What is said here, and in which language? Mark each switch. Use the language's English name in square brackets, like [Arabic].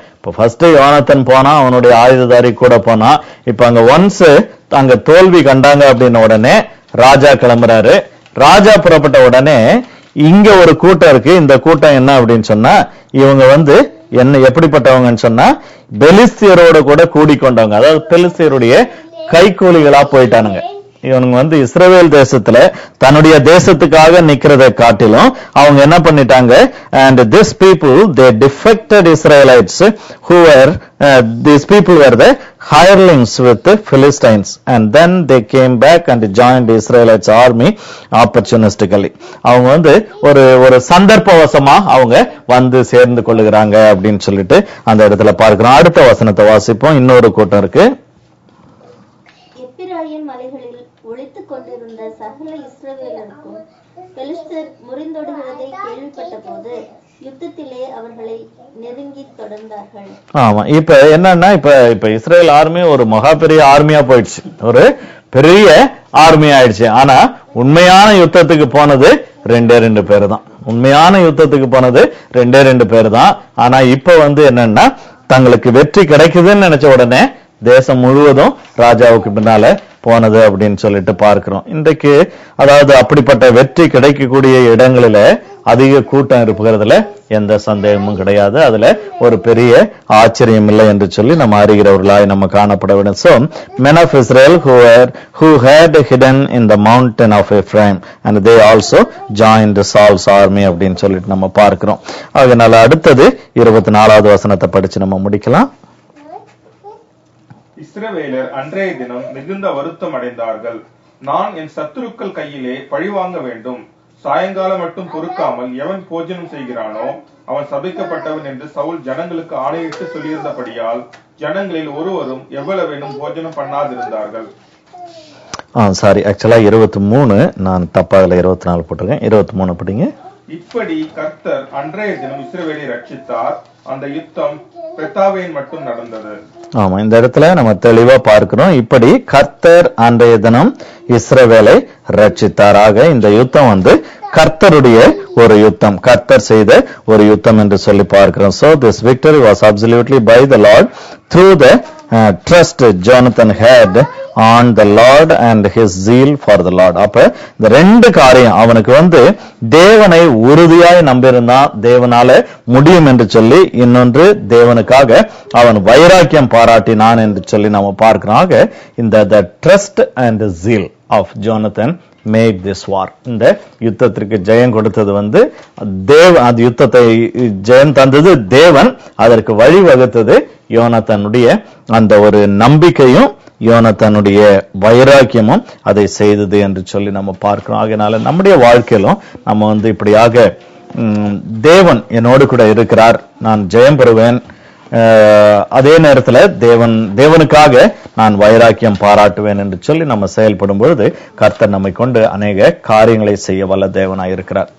[Tamil] இப்ப ஃபர்ஸ்ட் யோனத்தன் போனா, அவனுடைய ஆயுததாரி கூட போனா. இப்ப அங்க ஒன்ஸ் அங்க தோல்வி கண்டாங்க அப்படின்ன உடனே ராஜா கிளம்புறாரு. ராஜா புறப்பட்ட உடனே இங்க ஒரு கூட்டம் இருக்கு. இந்த கூட்டம் என்ன அப்படின்னு சொன்னா, இவங்க வந்து என்ன எப்படிப்பட்டவங்கன்னு சொன்னா பெலிஸ்தியரோட கூட கூடிக்கொண்டவங்க, அதாவது பெலிஸ்தியருடைய கைகூலிகளா போயிட்டானுங்க. இவனுங்க வந்து இஸ்ரவேல் தேசத்துல தன்னுடைய தேசத்துக்காக நிக்கிறதை காட்டிலும் அவங்க என்ன பண்ணிட்டாங்க, [English] and this people they defected Israelites who were these people were the hirelings with the Philistines, and then they came back and joined the Israelites army opportunistically. [Tamil] அவங்க வந்து ஒரு சந்தர்ப்பவசமா அவங்க வந்து சேர்ந்து கொள்ளுகிறாங்க அப்படின்னு சொல்லிட்டு அந்த இடத்துல பார்க்கிறோம். அடுத்த வசனத்தை வாசிப்போம். இன்னொரு கூட்டம் இருக்கு. எப்பிராயிம் மலைகளில் ஒளித்துக் கொண்டிருந்த சகல இஸ்ரவேலருக்கும் பெலிஸ்தர் முறிந்தொடுகிறதை கேள்விப்பட்ட போது யுத்தத்திலே அவர்களை நெருங்கி தொடர்ந்தார்கள். ஆமா, இப்ப என்னன்னா இப்ப இஸ்ரேல் ஆர்மி ஒரு மகா பெரிய ஆர்மியா போயிடுச்சு, ஒரு பெரிய ஆர்மி ஆயிடுச்சு. ஆனா உண்மையான யுத்தத்துக்கு போனது 2 பேர் தான். உண்மையான யுத்தத்துக்கு போனது 2 பேர் தான். ஆனா இப்ப வந்து என்னன்னா தங்களுக்கு வெற்றி கிடைக்குதுன்னு நினைச்ச உடனே தேசம் முழுவதும் ராஜாவுக்கு பின்னால போனது அப்படின்னு சொல்லிட்டு பார்க்கிறோம். இன்றைக்கு அதாவது அப்படிப்பட்ட வெற்றி கிடைக்கக்கூடிய இடங்களில அதிக கூட்டம் இருக்கிறதுல எந்த சந்தேகமும் கிடையாது. அதுல ஒரு பெரிய ஆச்சரியம் இல்லை என்று சொல்லி நம்ம அறிகிறவர்களாய் நம்ம காணப்பட வேண்டும். [English] So men of Israel who had hidden in the mountain of Ephraim and they also joined Saul's army [Tamil] அப்படின்னு சொல்லிட்டு நம்ம பார்க்கிறோம். அதனால அடுத்தது 24வது வசனத்தை படிச்சு நம்ம முடிக்கலாம். இஸ்ரவேலர் அன்றைய தினம் மிகுந்த வருத்தம் அடைந்தார்கள். நான் என் சத்துருக்கள் கையிலே பழிவாங்க வேண்டும். சாயங்காலம் மட்டும் பொறுக்காமல் எவன் போஜனம் செய்கிறானோ அவன் சபிக்கப்பட்டவன் என்று சவுல் ஜனங்களுக்கு ஆணையிட்டு சொல்லியிருந்தபடியால் ஜனங்களில் ஒருவரும் எவ்வளவேனும் போஜனம் பண்ணாதிருந்தார்கள். சாரி, ஆக்சுவலா 23, நான் தப்பா 24 போட்டிருக்கேன். 23 படிங்க. இப்படி கர்த்தர் அன்றைய தினம் இஸ்ரவேலை ரட்சித்தார். அந்த யுத்தம் பெத்தாவேன் மட்டும் நடந்தது. ஆமா, இந்த இடத்துல நம்ம தெளிவா பார்க்கிறோம். இப்படி கர்த்தர் அன்றைய தினம் இஸ்ரவேலை ரட்சித்தாராக. இந்த யுத்தம் வந்து கர்த்தருடைய ஒரு யுத்தம், கர்த்தர் செய்த ஒரு யுத்தம் என்று சொல்லி பார்க்கிறோம். [English] So this victory was absolutely by the Lord through the trust Jonathan had on the Lord and his zeal for the Lord. [Tamil] அப்ப இந்த 2 காரியம், அவனுக்கு வந்து தேவனை உறுதியாய் நம்பியிருந்தான், தேவனால முடியும் என்று சொல்லி. இன்னொன்று, தேவனுக்காக அவன் வைராக்கியம் பாராட்டினான் என்று சொல்லி நம்ம பார்க்கிறோம். [English] இந்த the trust and the zeal of Jonathan made this war. [Tamil] இந்த யுத்தத்திற்கு ஜெயம் கொடுத்தது வந்து அந்த யுத்தத்தை ஜெயம் தந்தது தேவன், அதற்கு வழி வகுத்தது யோனத்தானுடைய அந்த ஒரு நம்பிக்கையும் யோனத்தானுடைய வைராக்கியமும் அதை செய்தது என்று சொல்லி நம்ம பார்க்கிறோம். ஆகையினால நம்முடைய வாழ்க்கையிலும் நம்ம வந்து இப்படியாக தேவன் என்னோடு கூட இருக்கிறார், நான் ஜெயம் பெறுவேன், அதே நேரத்துல தேவனுக்காக நான் வைராக்கியம் பாராட்டுவேன் என்று சொல்லி நம்ம செயல்படும் பொழுது கர்த்தர் நம்மை கொண்டு அநேக காரியங்களை செய்ய வல்ல தேவனாய் இருக்கிறார்.